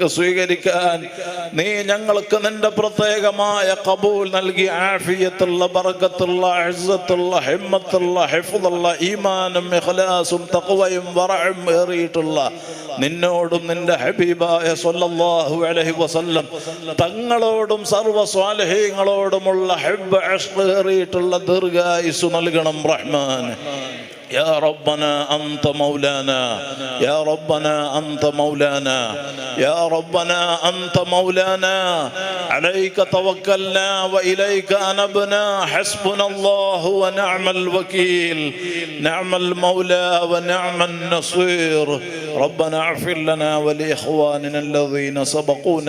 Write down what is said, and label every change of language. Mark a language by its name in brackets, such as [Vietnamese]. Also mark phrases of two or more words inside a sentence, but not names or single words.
[Malayalam] സ്വീകരിക്കാൻ നീ ഞങ്ങൾക്ക് നിന്റെ പ്രത്യേകമായ ഖബൂൽ നൽകി ആഫിയത്തുള്ള ബറക്കത്തുള്ള ഇസ്സത്തുള്ള ഹിമ്മത്തുള്ള ഹിഫ്ളുള്ള ഈമാനും ഇഖ്ലാസും തഖ്വയും വറഉം ഏറിയിട്ടുള്ള നിന്നോടും നിന്റെ ഹബീബായ [Arabic] صلى الله عليه وسلم [Malayalam] തങ്ങളോടും സർവ്വ സ്വാലിഹീങ്ങളോടുമുള്ള ഹബ്ബ് ഇശ്ഖ് ഏറിയിട്ടുള്ള ദീർഘായുസ്സ് നൽകണം റഹ്മാൻ. [Arabic] يا ربنا أنت مولانا يا ربنا أنت مولانا يا ربنا أنت مولانا عليك توكلنا وإليك أنبنا حسبنا الله ونعم الوكيل نعم المولى ونعم النصير ربنا اغفر لنا ولإخواننا الذين سبقونا